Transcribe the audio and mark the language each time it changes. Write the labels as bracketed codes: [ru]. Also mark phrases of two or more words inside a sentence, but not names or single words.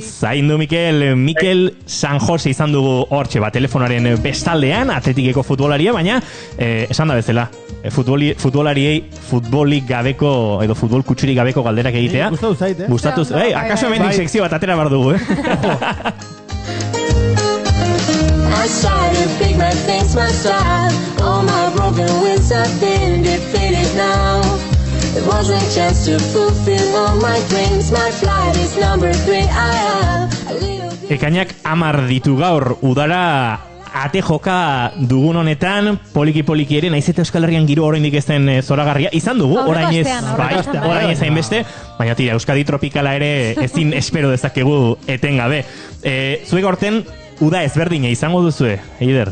[eu] Zaindu, Mikel San Jose izan dugu hortxe telefonaren bestaldean, atletikeko futbolaria, baina esan da bezala, futbolariei futbolik gabeko, edo futbol kutsurik gabeko galderak egitea. Gustatu zait, Gustatu zait, akaso hemendik sekzio bat atera bar dugu, [en] I started to pick my things, my style. All my broken wings have been defeated now. It was a chance to fulfill all my dreams. My flight is number 3. I have a little bit... [eu] Ekainak 10 ditu gaur, udara ate joka dugun honetan, poliki ere, naiz eta Euskal Herrian giro oraindik ez den zoragarria, izan dugu, orain ez hainbeste, baina tira, Euskadi tropikala ere ezin espero dezakegu etengabe. Zuek horten, uda ezberdina izango duzue, Eider?